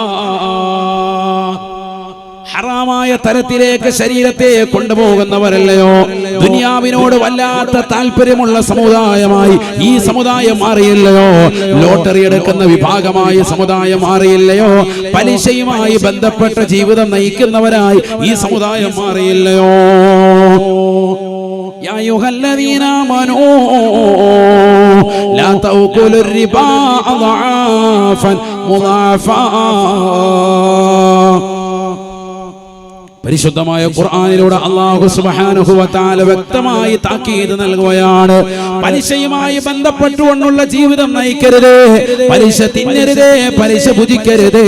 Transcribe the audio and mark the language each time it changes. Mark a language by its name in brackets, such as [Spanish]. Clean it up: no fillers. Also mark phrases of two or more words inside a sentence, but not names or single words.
[Malayalam] ഹറാമായ തരത്തിലേക്ക് ശരീരത്തെ കൊണ്ടുപോകുന്നവരല്ലയോ. ദുനിയാവിനോട് വല്ലാത്ത താല്പര്യമുള്ള സമുദായമായി ഈ സമുദായം മാറിയില്ലയോ. ലോട്ടറി എടുക്കുന്ന വിഭാഗമായി സമുദായം മാറിയില്ലയോ. പലിശയുമായി ബന്ധപ്പെട്ട ജീവിതം നയിക്കുന്നവരായി ഈ സമുദായം മാറിയില്ലയോ. [Arabic] يا أيها الذين آمنوا لا تأكلوا الربا أضعافا مضاعفا. [Malayalam] പരിശുദ്ധമായ ഖുർആനിലൂടെ അല്ലാഹു [Arabic] سبحانه وتعالى [Malayalam] വ്യക്തമായി താക്കീത് നൽകുകയാണ്. പലിശയുമായി ബന്ധപ്പെട്ടുകൊണ്ടുള്ള ജീവിതം നയിക്കരുത്. പലിശ തിന്നരുത്, പലിശ ഭുജിക്കരുത്.